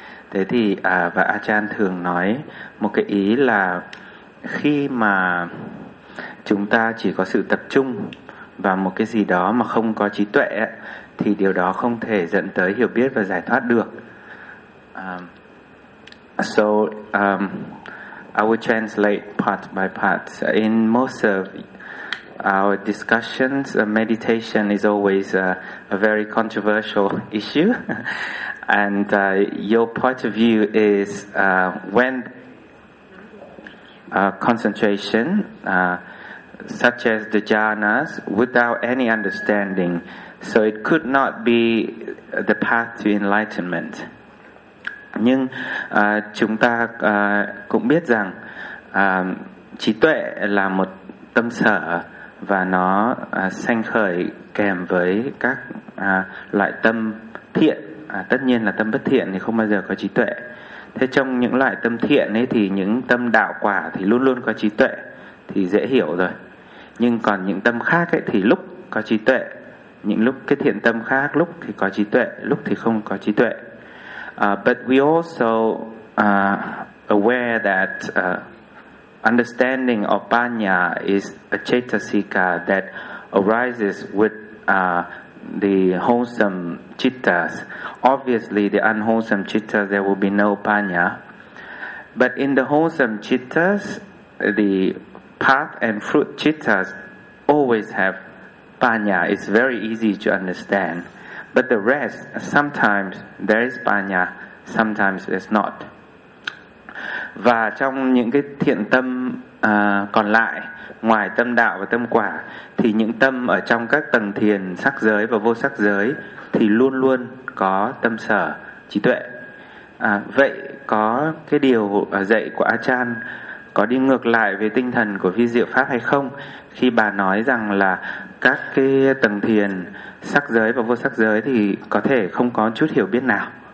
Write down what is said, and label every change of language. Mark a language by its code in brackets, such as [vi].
[vi] Thế thì và Achan thường nói một cái ý là khi mà chúng ta chỉ có sự tập trung vào một cái gì đó mà không có trí tuệ ấy, thì điều đó không thể dẫn tới hiểu biết và giải thoát được. [en] I will translate part by part. In most of our discussions, meditation is always a very controversial issue. And your point of view is when concentration, such as the jhanas, without any understanding, so it could not be the path to enlightenment. [vi] Nhưng chúng ta cũng biết rằng trí tuệ là một tâm sở và nó sanh khởi kèm với các loại tâm thiện. Tất nhiên là tâm bất thiện thì không bao giờ có trí tuệ. Thế trong những loại tâm thiện ấy thì những tâm đạo quả thì luôn luôn có trí tuệ, thì dễ hiểu rồi. Nhưng còn những tâm khác ấy thì lúc có trí tuệ, những lúc cái thiện tâm khác lúc thì có trí tuệ, lúc thì không có trí tuệ. [en] But we also aware that understanding of Panya is a chetasika that arises with the wholesome chittas. Obviously, the unwholesome chittas, there will be no Panya. But in the wholesome chittas, the path and fruit chittas always have Panya. It's very easy to understand. But the rest, sometimes there is Panya, sometimes it's not. [vi] Và trong những cái thiện tâm còn lại, ngoài tâm đạo và tâm quả, thì những tâm ở trong các tầng thiền sắc giới và vô sắc giới thì luôn luôn có tâm sở, trí tuệ. Vậy có cái điều dạy của Achan có đi ngược lại với tinh thần của Vi Diệu Pháp hay không, khi bà nói rằng là các cái tầng thiền sắc giới và vô sắc giới thì có thể không có chút hiểu biết nào?